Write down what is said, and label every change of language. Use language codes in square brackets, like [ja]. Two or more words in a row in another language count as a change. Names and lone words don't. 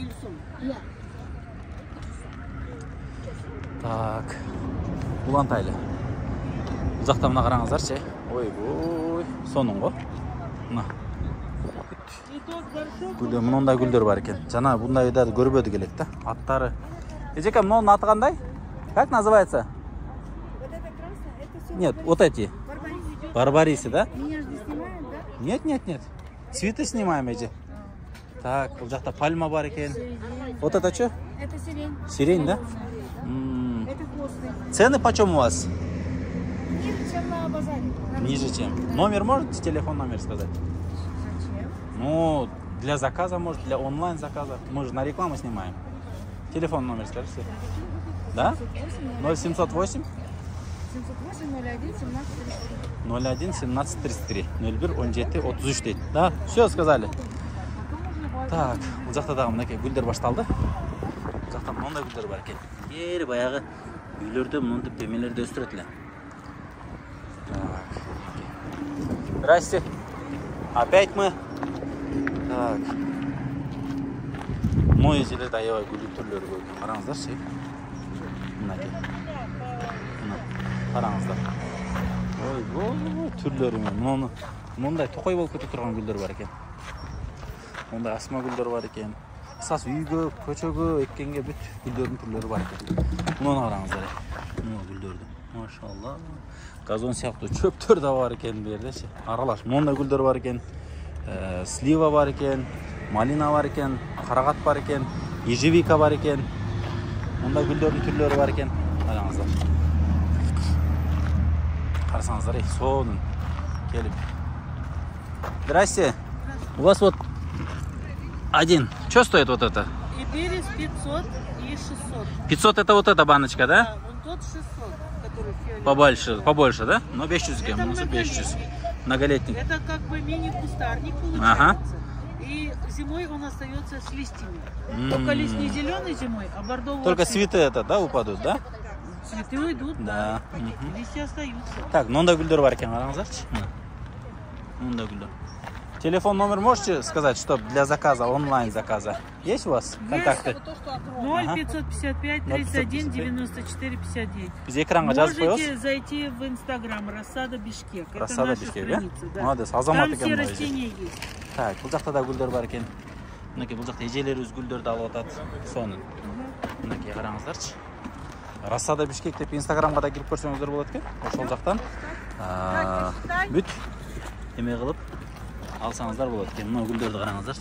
[ru] Так. [ky] Улантайлы. Бул жакта мына караңыздарчы. Ой, сонун го. Мына. Гүлдөр, мындай гүлдөр бар экен. Жана bunday да көрбөдүк элек да. Аттары. Эжеке, мынунун аты кандай? [ru] Как называется? Вот это красное, это все. Нет, вот эти. Барбарисы, да? Меня же снимают, да? Нет. Цветы снимаем эти. Так, [ky] бул жакта пальма бар экен. [ru] Вот это что? Это сирень. Сирень, да? Это косты. Цены почем у вас? Ниже, чем на базаре. Ниже чем. Номер можете, телефон номер сказать? Зачем? Ну, для заказа, может, для онлайн заказа. Мы же на рекламу снимаем. Телефон номер скажите. Да? 0708 708 01 17 33. 01 17 33 01 17 33 дейт. Да, все сказали. Так, [ky] бул жакта дагы мынакей гүлдөр башталды. Бул жакта мындай гүлдөр бар экен. Кери баягы үйлөрдө мынтип темелерди өстүрөт эле. [ru] Так. Здрасте. Опять мы. Так. [ky] Мой жерлерде аябай гүл түрлөрү көп экен. Караңыздарчы. Мынакей. Караңыздар. Ой, түрлөрү менен. Мындай токой болуп кете турган гүлдөр бар экен. Мындай асма гүлдөр бар экен. Кысасы үйгө, көчөгө эккенге бүт гүлдөрдүн түрлөрү бар экен. Муну караңыздар. Мына гүлдөрдү. Машалла. Газон сыяктуу чөптөр да бар экен бу жердечи. Аралаш мындай гүлдөр бар экен. Слива бар экен, малина бар экен, карагат бар экен, ежевика бар экен. Мындай гүлдөрдүн түрлөрү бар экен. Караңыздар. Карасаңыздар, сонун келип. [ru] Здрасте. У вас вот один. Что стоит вот это? И перец 500 и 600. 500 это вот эта баночка, да? Да, вон тот 600, который фиолетовый. Побольше, да? Ну, 500 грамм, ну, 500. Многолетний. Это как бы мини-кустарник получается. Ага. И зимой он остается с листьями. Только лист не зеленый зимой, а бордовый. Только цветы это, да, упадут, да? Цветы уйдут, Да. листья остаются. Так, [ky] мындай гүлдөр бар экен, караңыздарчы. Мындай гүлдөр. [ru] Телефон номер можете сказать, чтобы для заказа, онлайн заказа? Есть у вас контакты? 0555 31 94 59. [ky] Biz экранга жазып коебуз. [ru] Можете зайти в Инстаграм Рассада Бишкек. Рассада Это наша Бишкек, да? страница, да? Молодец, азамат Там [ky] экен [ru] все [ky] мына [ru] растения есть. Так, [ky] бул жакта да гүлдөр бар экен. Мынакей бул жакта эжелерибиз гүлдөрдү алып атат. Сонун. Мынакей караңыздарчы. Рассада Бишкек деп Инстаграмга да кирип көрсөңүздөр болот экен. Ошол жактан бүт эме кылып алсаңыздар болот экен. Мына гүлдөрдү караңыздарчы.